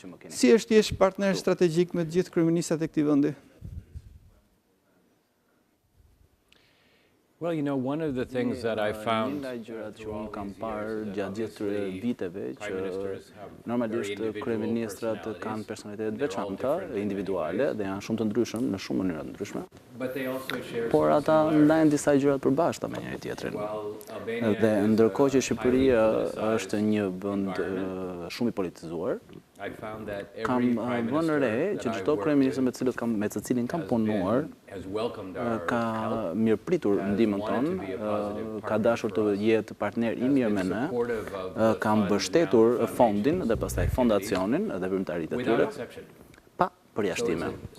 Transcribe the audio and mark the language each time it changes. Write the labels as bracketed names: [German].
[Albanian] Si është jesh partner strategjik me të gjithë kryeministrat e këtij vendi? [English] Well, you know, one of the things that I found [Albanian] nga gjërat që unë kam parë gjatë gjithë këtyre viteve që normalisht kryeministrat kanë personalitetet veçanta, individuale dhe janë shumë të ndryshëm në shumë mënyra të ndryshme. Por ata ndajnë disa gjëra të përbashkëta me njëri tjetrin. Dhe ndërkohë që Shqipëria është një vend shumë i politizuar, kam vënë re që çdo kryeminist me të cilin kam punuar ka mirëpritur ndihmën tonë, ka dashur të jetë partner i mirë me ne, ka mbështetur fondin dhe pastaj fondacionin dhe veprimtaritë e tyre pa përjashtime.